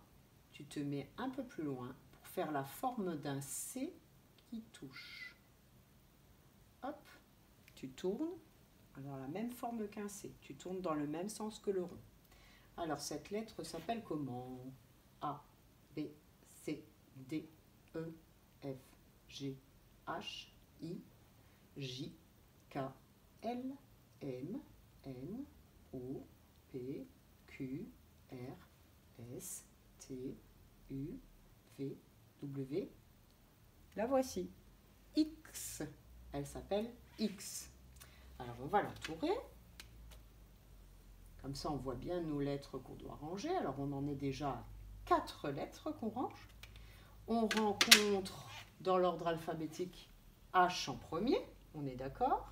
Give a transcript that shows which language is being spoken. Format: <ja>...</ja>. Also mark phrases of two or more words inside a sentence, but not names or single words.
<fr>Tu te mets un peu plus loin pour faire la forme d'un C qui touche. Hop, tu tournes. Alors la même forme qu'un C. Tu tournes dans le même sens que le rond. Alors cette lettre s'appelle comment? A, B, C, D, E, F, G, H, I, J, K, L, M, N, O, P, Q, R, S, T, U, V, W. La voici. X. Elle s'appelle X. Alors, on va l'entourer. Comme ça, on voit bien nos lettres qu'on doit ranger. Alors, on en est déjà à 4 lettres qu'on range. On rencontre dans l'ordre alphabétique H en premier, on est d'accord.</fr>